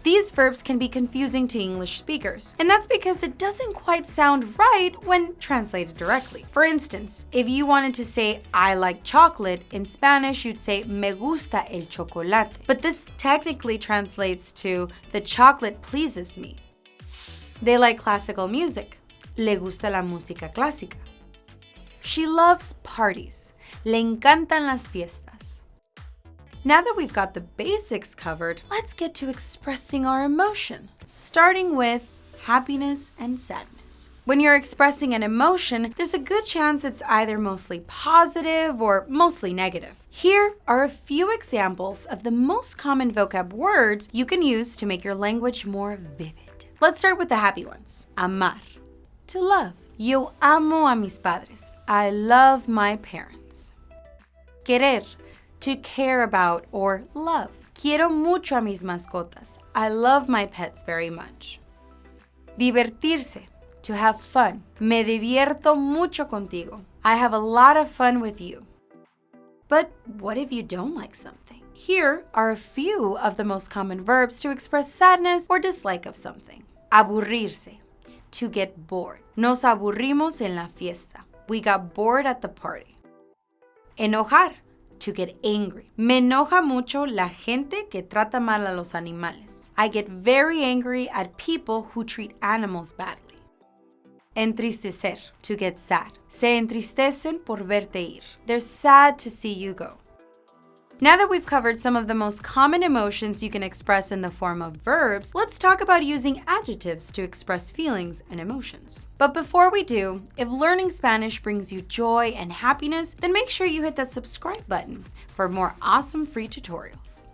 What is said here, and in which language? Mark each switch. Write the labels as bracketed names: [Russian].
[English] These verbs can be confusing to English speakers, and that's because it doesn't quite sound right when translated directly. For instance, if you wanted to say, I like chocolate, in Spanish you'd say, [Spanish] me gusta el chocolate. [English] But this technically translates to, the chocolate pleases me. They like classical music. [Spanish] Le gusta la música clásica. [English] She loves parties. [Spanish] Le encantan las fiestas. [English] Now that we've got the basics covered, let's get to expressing our emotion, starting with happiness and sadness. When you're expressing an emotion, there's a good chance it's either mostly positive or mostly negative. Here are a few examples of the most common vocab words you can use to make your language more vivid. Let's start with the happy ones. [Spanish] Amar. [English] To love. [Spanish] Yo amo a mis padres. [English] I love my parents. Querer. To care about or love. [Spanish] Quiero mucho a mis mascotas. [English] I love my pets very much. Divertirse. To have fun. [Spanish] Me divierto mucho contigo. [English] I have a lot of fun with you. But what if you don't like something? Here are a few of the most common verbs to express sadness or dislike of something. Aburrirse. To get bored. [Spanish] Nos aburrimos en la fiesta. [English] We got bored at the party. Enojar. To get angry. [Spanish] Me enoja mucho la gente que trata mal a los animales. [English] I get very angry at people who treat animals badly. Entristecer. To get sad. [Spanish] Se entristecen por verte ir. [English] They're sad to see you go. Now that we've covered some of the most common emotions you can express in the form of verbs, let's talk about using adjectives to express feelings and emotions. But before we do, if learning Spanish brings you joy and happiness, then make sure you hit that subscribe button for more awesome free tutorials.